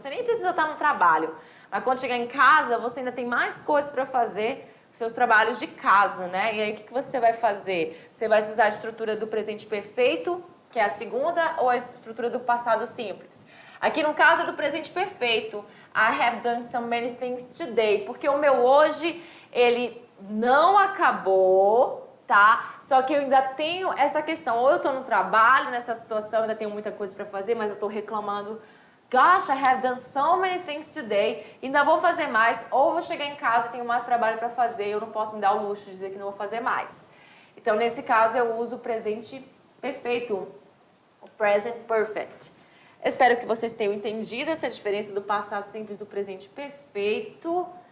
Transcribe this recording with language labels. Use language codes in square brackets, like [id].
[pt] Você nem precisa estar no trabalho, mas quando chegar em casa, você ainda tem mais coisas para fazer, seus trabalhos de casa, né? E aí, o que você vai fazer? Você vai usar a estrutura do presente perfeito, que é a segunda, ou a estrutura do passado simples? Aqui no caso é do presente perfeito. [en] I have done so many things today. [pt] Porque o meu hoje, ele não acabou, tá? Só que eu ainda tenho essa questão. Ou eu tô no trabalho, nessa situação, ainda tenho muita coisa para fazer, mas eu tô reclamando. [en] Gosh, I have done so many things today. [pt] Ainda vou fazer mais. Ou vou chegar em casa e tenho mais trabalho para fazer. Eu não posso me dar o luxo de dizer que não vou fazer mais. Então, nesse caso, eu uso o presente perfeito. O present perfect. Eu espero que vocês tenham entendido essa diferença do passado simples do presente perfeito.